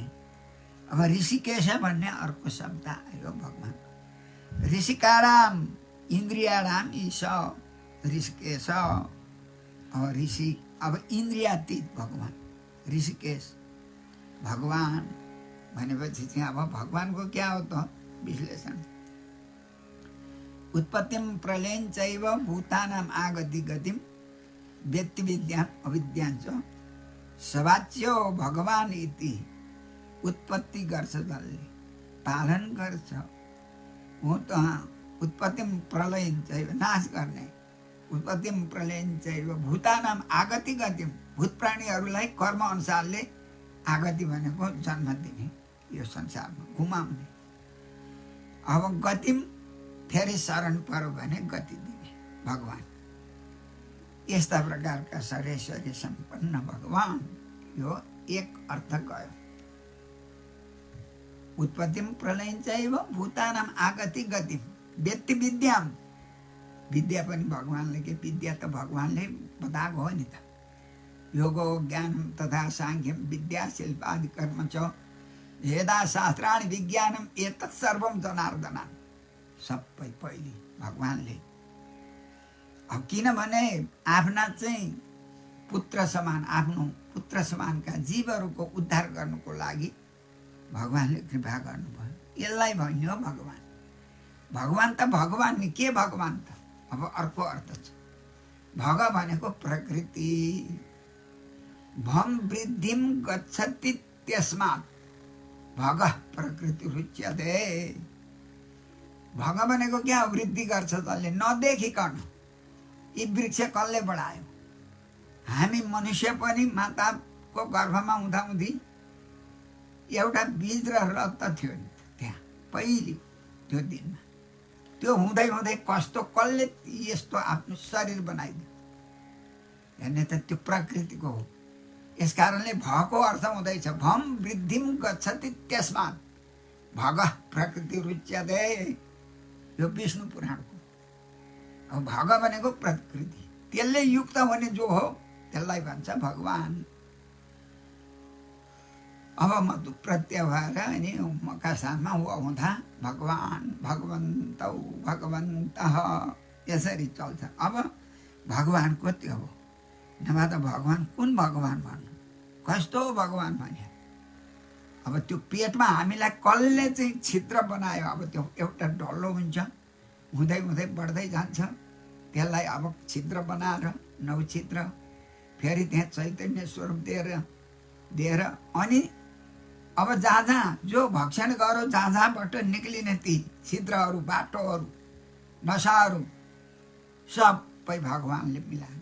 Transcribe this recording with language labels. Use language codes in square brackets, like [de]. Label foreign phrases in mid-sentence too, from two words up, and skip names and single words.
[ne] अब ऋषिकेश भन्ने अर्को शब्द आयो भगवान। [sa] ऋषिकाराम इन्द्रियाणाम ईश ऋषिकेश। [ne] अब ऋषि अब इन्द्रियातीत भगवान ऋषिकेश भगवान भनेपछि चाहिँ अब भगवानको क्या हो त विश्लेषण। [sa] उत्पत्तिम प्रलयं चैव भूतानाम आगति गतिम व्यक्ति विद्या अविद्याञ्च सवाच्यो भगवान इति। [ne] उत्पत्ति गर्छ जसले पालन गर्छ, हो त [sa] उत्पत्तिम प्रलयं चैव [ne] नाश गर्ने, [sa] उत्पत्तिम प्रलयं चैव भूतानाम आगति गतिम [ne] भूत प्राणीहरूलाई कर्म अनुसारले आगति भनेको जन्म दिने, यो संसारमा घुमाउने। अब गतिम फेरि शरण पर्यो भने गति दिने भगवान। यस्ता प्रकारका सर्वेश्वरी सम्पन्न भगवान, यो एक अर्थ गयो। [sa] उत्पत्तिम प्रलयं चैव भूतानाम आगति गतिम व्यक्ति विद्याम, [ne] विद्या पनि भगवानले के, विद्या त भगवानले बताएको हो नि त। [sa] योगो ज्ञानम तथा सांख्यम विद्या शिल्पादि कर्म च वेदा शास्त्राणि विज्ञानम एतत् सर्वम जनार्दनान्। [ne] सबै पहिले भगवानले। अब किनभने आफ्ना चाहिँ पुत्र समान, आफ्नो पुत्र समानका जीवहरूको उद्धार गर्नुको लागि भगवानले कृपा गर्नुभयो। यसलाई भन्यो भगवान। भगवान त भगवान नि, के भगवान त? अब अर्को अर्थ छ। भग भनेको प्रकृति, [sa] भम वृद्धिम गच्छति त्यस्मात् भग प्रकृति रुच्यते। [ne] भग भनेको क्या, वृद्धि गर्छ जसले नदेखिकन। यी वृक्ष कसले बढायो? हामी मनुष्य पनि माताको गर्भमा हुँदाहुँदी एउटा बीज र रक्त थियो नि त्यहाँ पहिले त्यो दिनमा। त्यो हुँदै हुँदै कस्तो कसले यस्तो आफ्नो शरीर बनाइदियो हेर्ने त त्यो प्रकृतिको हो। यस कारणले भको अर्थ हुँदैछ [sa] भम वृद्धिम गच्छति त्यस्मात् भग प्रकृति रुच्यते। [ne] यो विष्णु पुराणको। अब भग भनेको प्रकृति, त्यसले युक्त हुने जो हो त्यसलाई भन्छ भगवान। अब म प्रत्यय भएर अनि मका साथमा हुँदा [sa] भगवान् भगवन्तौ भगवन्तः [ne] यसरी चल्छ। अब भगवान्को त्यो हो, नभए त भगवान् कुन भगवान् भन्नु, कस्तो भगवान् भने। अब त्यो पेटमा हामीलाई कसले चाहिँ छिद्र बनायो, अब त्यो एउटा डल्लो हुन्छ, हुँदै हुँदै बढ्दै जान्छ, त्यसलाई अब छिद्र बनाएर 9 छिद्र फेरि त्यहाँ चैतन्य स्वरूप दिएर अनि अब जहाँ जहाँ जो भक्षण गरो जहाँ जहाँबाट निक्लिने ती छिद्रहरू बाटोहरू नसाहरू सबै भगवान्ले मिलाएको।